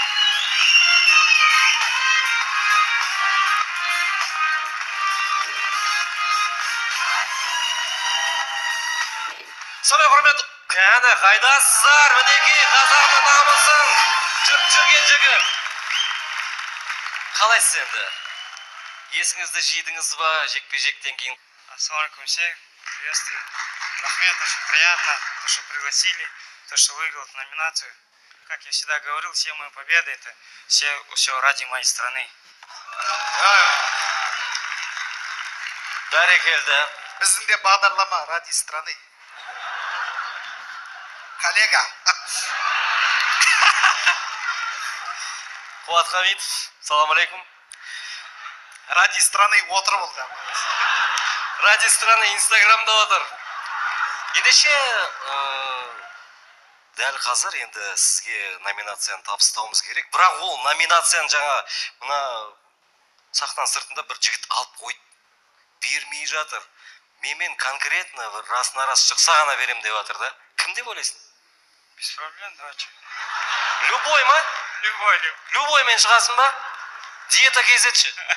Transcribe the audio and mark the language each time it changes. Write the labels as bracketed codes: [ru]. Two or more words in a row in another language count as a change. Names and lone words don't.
[kk] Сонымен құрметті, кәні қайдасыздар, мінекей қазағымның намысын жүрген жігіт. Қалайсыз енді? Есіңізді жидіңіз ба, жекпе-жектен кейін? [ru] Ассалаумалейкум всем, приветствую. Рахмет, очень приятно, то, что пригласили, то, что выиграл эту номинацию. Как я всегда говорил, все мои победы, это все ради моей страны. [kk] Бәрекелді. Біздің де бағдарлама [ru] ради страны. [kk] Коллега. Қуат Хамитов, салам алейкум. [ru] Ради страны [kk] отыр болды. [ru] Ради страны [kk] инстаграмда отыр. Ендеше, дәл қазір енді сізге номинацияны табыстауымыз керек. Бірақ ол номинацияны жаңа мына сахна сыртында бір жігіт алып қойып бермей жатыр. Менмен конкретно расын-арас шықса ғана берем деп жатыр да. Кім деп ойлайсың? [ru] Без проблем, давайте. [kk] Любой ма? [ru] Любой. [kk] Любоймен шығасың ба? Диета кезетші.